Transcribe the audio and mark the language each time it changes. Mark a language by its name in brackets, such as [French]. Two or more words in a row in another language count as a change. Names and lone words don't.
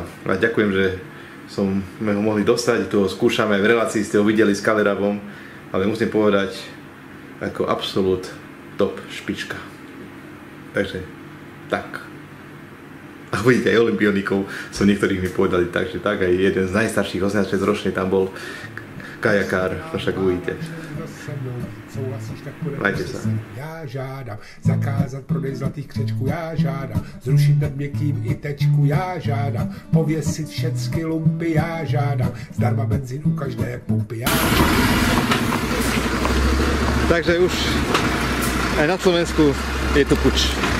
[Slovak] A ďakujem, že sme ho mohli dostať, tu ho skúšame, v relácii ste ho videli s Kalerabom, ale musím povedať, ako absolút top špička. Takže, tak. A vidíte, aj olympionikov som niektorých mi povedali tak, že tak, aj jeden z najstarších 86 ročný tam bol kajakár, to však uvidíte. Majte sa. [Czech] Já žádám zakázat prodej zlatých křečků, já žádám zrušit nad měkkým i tečku, já žádám pověsit všecky lumpy, já žádám zdarma benzín u každé pumpy, já [Slovak] Takže už aj na Slovensku je to puč.